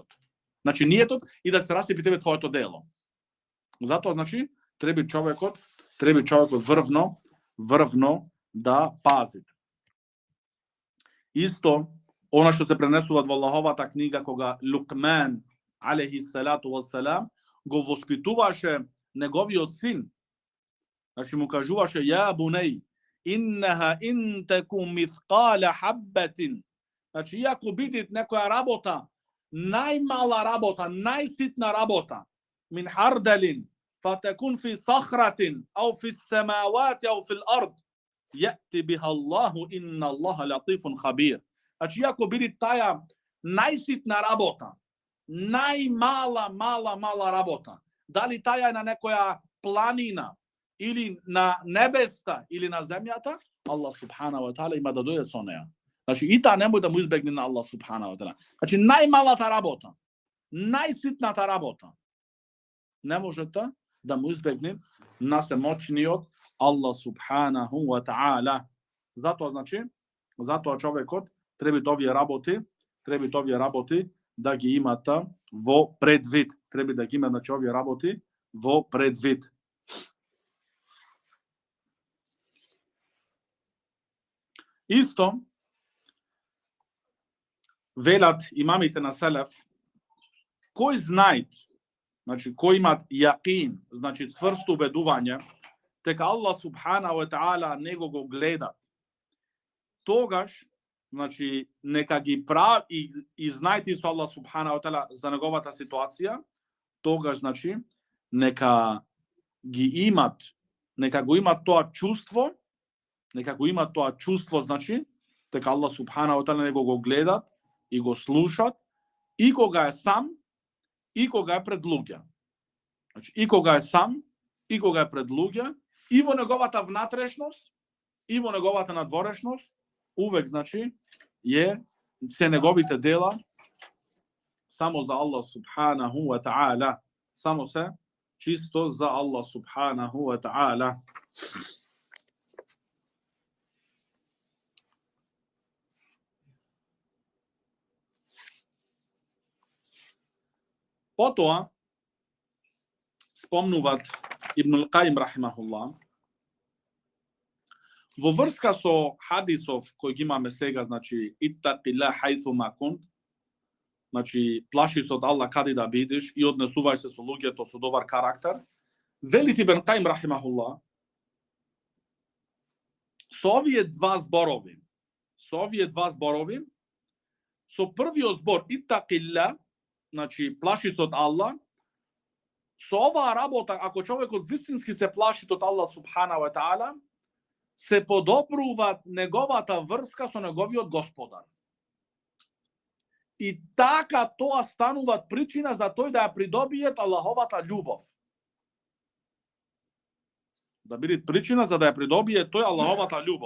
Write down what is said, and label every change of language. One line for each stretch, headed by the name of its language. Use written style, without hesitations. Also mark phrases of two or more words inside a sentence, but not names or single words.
Macedonian: Значи ниетот и да се расипи тебе твоето дело. Затоа, значи, треба човекот врвно да пази. Исто, она што се пренесува во Аллаховата книга, кога Лукман,
Arabic: عليه الصلاة والسلام,
Macedonian: го воспитуваше неговиот син. Значи му кажуваше,
Arabic: يا بني إنها إن تك مثقال حبة.
Macedonian: Значи, иако биде некоја работа, најмала работа, најситна работа,
Arabic: من خردل, فتكون في صخرة أو في السماوات أو في الأرض يأتي بها الله إن الله لطيف خبير.
Macedonian: Значи, иако биде таја најситна работа, најмала работа, дали таја е на некоја планина, или на небеста, или на земјата,
Arabic: الله سبحانه وتعالى
Macedonian: има да дојде со неја. Значи, и таа немој да му избегне на
Arabic: الله سبحانه وتعالى.
Macedonian: Значи, најмалата работа, најситната работа, не можете да му избегне на семоćниот
Arabic: الله سبحانه وتعالى.
Macedonian: Zato човекот треба овие работи да ги имата во предвид. Треба да ги има овие работи во предвид. Исто, велат имамите на селеф, кој знаат, кој имат јакин, цврсто убедување, дека
Arabic: الله سبحانه وتعالى
Macedonian: него го гледа, тогаш, нека ги прави и знаете со
Arabic: الله سبحانه وتعالى
Macedonian: за неговата ситуација, тогаш, нека го имат тоа чувство, дека
Arabic: الله سبحانه وتعالى
Macedonian: него го гледат и го слушат, и кога е сам, и кога е пред луѓе. И кога е сам, и кога е пред луѓе, и во неговата внатрешност, и во неговата надворешност, увек, се неговите дела само за
Arabic: الله سبحانه وتعالى.
Macedonian: Само се чисто за
Arabic: الله سبحانه وتعالى.
Macedonian: Потоа, спомнуват Ибн ал-Каим рахимахуллах, во врска со хадисов кои ги имаме сега,
Arabic: اتق الله حيثما كنت,
Macedonian: плаши се од Аллах каде да бидеш и однесувај се со луѓето со добар карактер, велит Ибн Каим рахимахуллах, со овие два зборови, со првиот збор иттақилла, плаши се од Аллах, со оваа работа, ако човекот вистински се плаши од
Arabic: الله سبحانه وتعالى,
Macedonian: се подобрува неговата врска со неговиот Господар. И така тоа станува причина за тој да ја придобие Аллаховата љубов. Да биде причина за да ја придобие тој Аллаховата љубов.